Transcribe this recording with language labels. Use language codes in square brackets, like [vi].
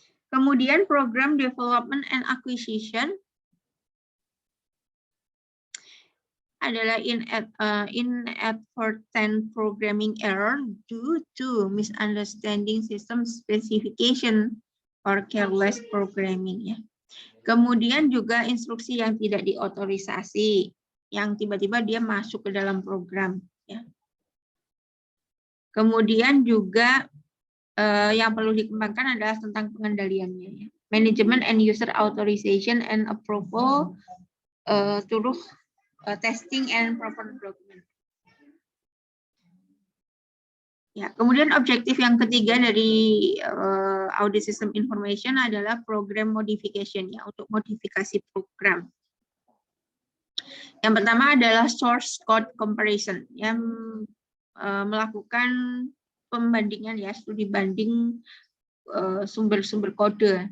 [en] Kemudian program development and acquisition [id] adalah [en] inadvertent programming error due to misunderstanding system specification or careless programming ya. [id] Kemudian juga instruksi yang tidak diotorisasi, yang tiba-tiba dia masuk ke dalam program ya. Kemudian juga yang perlu dikembangkan adalah tentang pengendaliannya ya. [en] Management and user authorization and approval through testing and proper document. [id] Ya, kemudian objektif yang ketiga dari audit system information adalah program modification ya, untuk modifikasi program. Yang pertama adalah source code comparison, yang melakukan pembandingan ya, studi banding sumber-sumber kode.